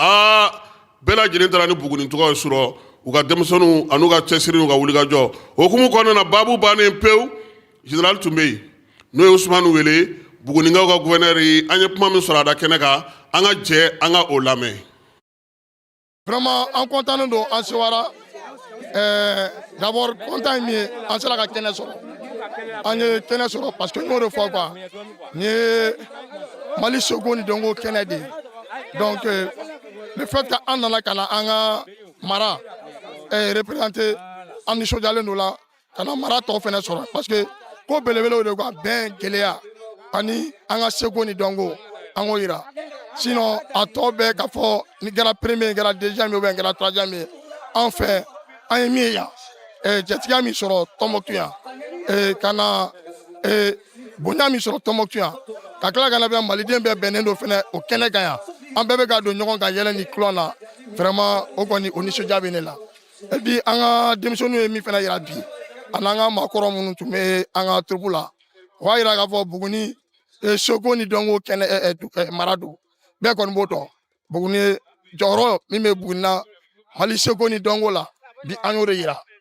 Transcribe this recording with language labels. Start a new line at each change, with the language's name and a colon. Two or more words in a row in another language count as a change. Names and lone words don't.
Bambara: bɛɛ lajɛlen taara ni Buguni tɔgɔ ye sɔrɔ u ka denmisɛnninw an'u ka cɛsiri n'u ka wulikajɔ o hukumu kɔnɔna na baabu bannen pewu général tun bɛ yen n'o ye Usumani wele Bugunikaw ka gouverneur ye an ye kuma min sɔrɔ a da kɛnɛ kan an ka jɛ an ka o lamɛn. Vraiment an content don an sewara
French: d'abord content
Bambara: min ye an sera ka kɛnɛ sɔrɔ an ye kɛnɛ sɔrɔ
French: parce que
Bambara: n y'o de fɔ quoi n ye Mali Seko ni Dɔnko kɛnɛ de
French: donc le fait que
Bambara: an nana ka na an ka mara représenter an nisɔndiyalen don la ka na mara tɔw fɛnɛ sɔrɔ
French: parce que
Bambara: ko belebelew de ka bɛn gɛlɛya ani an ka Seko ni Dɔnko an k'o yira sinon a tɔ bɛɛ k'a fɔ ni kɛra premier kɛra deuxième
French: ou bien
Bambara: kɛra troisième ye an fɛ an ye min ye yan jatigiya min sɔrɔ Tɔnbɔkutu yan ka na bonya min sɔrɔ Tɔnbɔkutu yan ka tila ka na bɛn maliden bɛɛ bɛnnen don fɛnɛ o kɛnɛ kan yan an bɛɛ bɛ ka don ɲɔgɔn kan yɛlɛ ni kulɔn na vraiment o kɔni o nisɔndiya bɛ ne la
French: et puis
Bambara: an ka denmisɛnninw ye min fɛnɛ yira bi ani an ka maakɔrɔ minnu tun bɛ an ka troupe la o b'a yira k'a fɔ Buguni Seko ni Dɔnko kɛnɛ mara don bɛɛ kɔni b'o dɔn Buguni jɔyɔrɔ min bɛ Buguni na Mali Seko ni Dɔnko la bi an y'o de yira